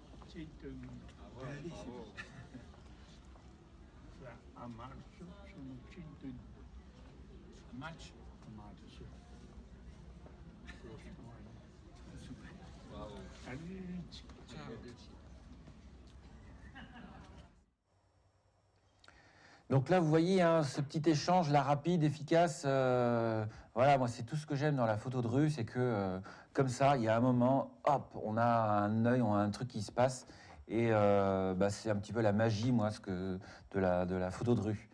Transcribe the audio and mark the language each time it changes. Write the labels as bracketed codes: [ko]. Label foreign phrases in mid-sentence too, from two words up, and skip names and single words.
[it] Bellissimo. A marzo sono 102. A marzo? A marzo. Prossimo anno. Super. Wow. Arrivederci. Ciao. [fr] Donc là, vous voyez hein, ce petit échange, là, rapide, efficace. Voilà, moi, c'est tout ce que j'aime dans la photo de rue, c'est que comme ça, il y a un moment, hop, on a un œil, on a un truc qui se passe. Et c'est un petit peu la magie, moi, de la photo de rue.